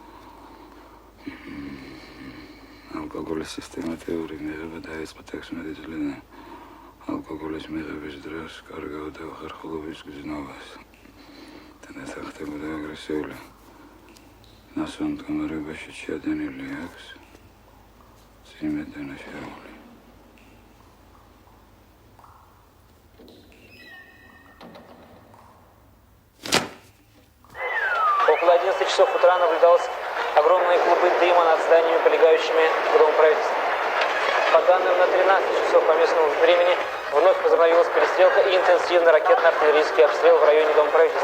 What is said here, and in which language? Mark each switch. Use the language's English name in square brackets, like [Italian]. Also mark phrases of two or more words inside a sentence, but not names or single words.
[Georgian] ალკოგოლის სისტემატიური მიღება დაიწყო 16 წლიდან. ალკოგოლის მიღების დროს კარგავდა უხერხულობის გზნობას. თანაც ხდებოდა აგრესიული. ნასვამ მდგომარეობაში შეადენილი აქვს წიმე დანაშაული. [Russian] Около 11 часов утра наблюдалось огромные клубы дыма над зданиями, прилегающими к Дому правительства. По данным на 13 часов по местному времени вновь возобновилась перестрелка и интенсивный ракетно-артиллерийский обстрел в районе Дома правительства.